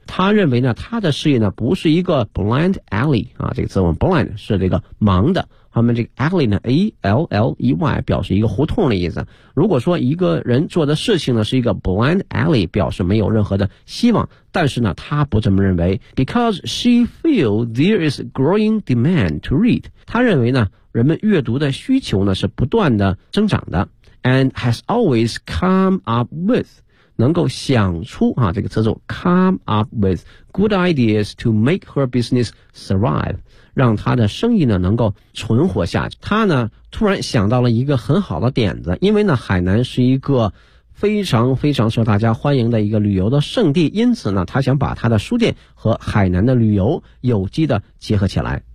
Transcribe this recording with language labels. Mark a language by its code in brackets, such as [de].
[zh] 他认为呢，他的事业呢不是一个 blind alley, 啊，这个词我们 blind 是这个盲的。他们这个 alley 呢 ,A-L-L-E-Y, 表示一个胡同的意思。如果说一个人做的事情呢是一个 blind alley, 表示没有任何的希望。但是呢他不这么认为。 [en] Because she feels there is growing demand to read. [zh] 他认为呢人们阅读的需求呢是不断的增长的。 [en] And has always come up with, [zh] 能够想出啊这个词组 [en] come up with good ideas to make her business thrive. [zh] 让他的生意呢能够存活下去。他呢突然想到了一个很好的点子，因为呢海南是一个非常非常受大家欢迎的一个旅游的圣地，因此呢他想把他的书店和海南的旅游有机的结合起来。